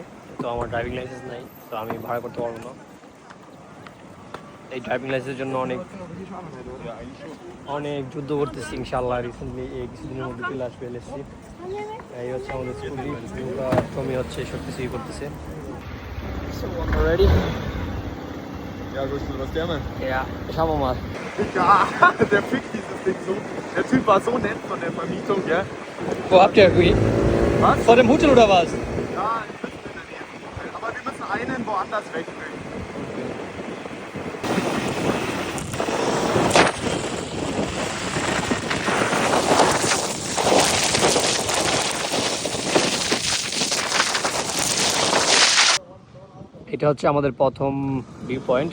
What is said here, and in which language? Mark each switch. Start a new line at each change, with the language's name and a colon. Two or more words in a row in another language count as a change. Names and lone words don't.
Bangla: তো আমার
English: driving license
Bangla: নাই, তো আমি ভাড়া করতে পারবো না। এই ড্রাইভিং লাইসেন্সের জন্য অনেক যুদ্ধ করতেছি। ইনশাআল্লাহ রিসেন্টলি এই কিছুদিনের মধ্যে চলে আসবে এলএসসি। এই হচ্ছে আমাদের স্কুটি, টমি হচ্ছে সব কিছুই করতেছে।
German: Ready? Ja, willst du was gerne? Ja, schauen wir mal. Ja, der fickt dieses Ding so. Der Typ war so nett von der Vermietung, gell? Wo habt ihr irgendwie? Was? Vor dem Hotel oder was? Ja, die müssen in der Nähe vom Hotel. Aber wir müssen einen woanders wegbringen.
Bangla: এটা হচ্ছে আমাদের প্রথম ভিউ পয়েন্ট।